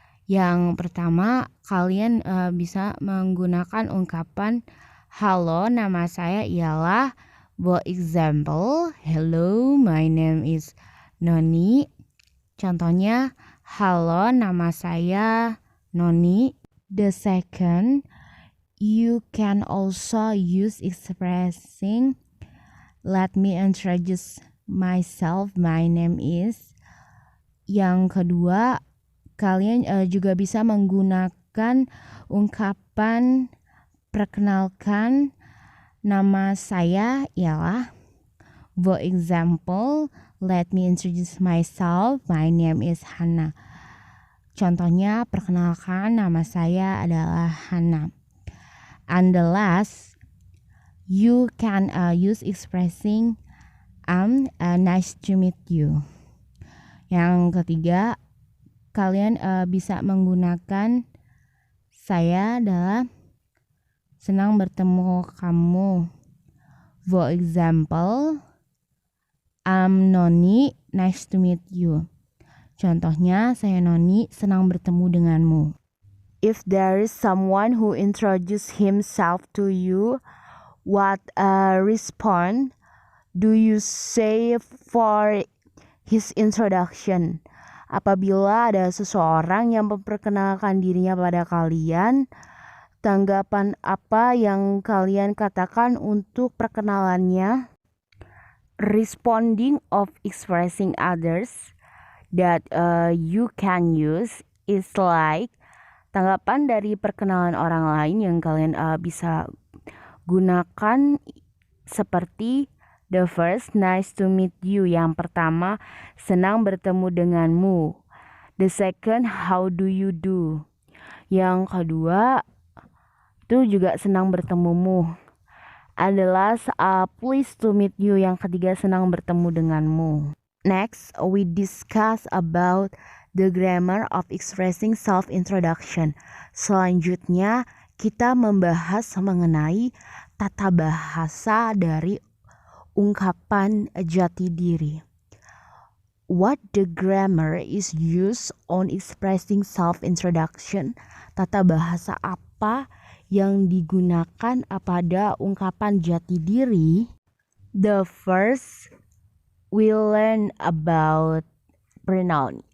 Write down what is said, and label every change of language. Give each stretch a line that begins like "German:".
Indonesian: Yang pertama, kalian bisa menggunakan ungkapan halo, nama saya ialah.
English: For example, hello, my name is Noni.
Indonesian: Contohnya, halo, nama saya Noni.
English: The second, you can also use expressing let me introduce myself, my name is.
Indonesian: Yang kedua, kalian juga bisa menggunakan ungkapan perkenalkan, nama saya ialah.
English: For example, let me introduce myself, my name is Hana.
Indonesian: Contohnya, perkenalkan, nama saya adalah Hana.
English: And the last, you can use expressing nice to meet you.
Indonesian: Yang ketiga, kalian bisa menggunakan saya adalah senang bertemu kamu.
English: For example, I'm Noni, nice to meet you.
Indonesian: Contohnya, saya Noni, senang bertemu denganmu.
English: If there is someone who introduce himself to you, what response do you say for his introduction?
Indonesian: Apabila ada seseorang yang memperkenalkan dirinya pada kalian, tanggapan apa yang kalian katakan untuk perkenalannya?
English: Responding of expressing others that you can use is like,
Indonesian: tanggapan dari perkenalan orang lain yang kalian bisa gunakan seperti
English: the first, nice to meet you.
Indonesian: Yang pertama, senang bertemu denganmu.
English: The second, how do you do?
Indonesian: Yang kedua, itu juga senang bertemumu.
English: And the last, pleased to meet you.
Indonesian: Yang ketiga, senang bertemu denganmu.
English: Next, we discuss about the grammar of expressing self-introduction.
Indonesian: Selanjutnya, kita membahas mengenai tata bahasa dari ungkapan jati diri.
English: What the grammar is used on expressing self-introduction?
Indonesian: Tata bahasa apa yang digunakan pada ungkapan jati diri?
English: The first, we learn about pronoun.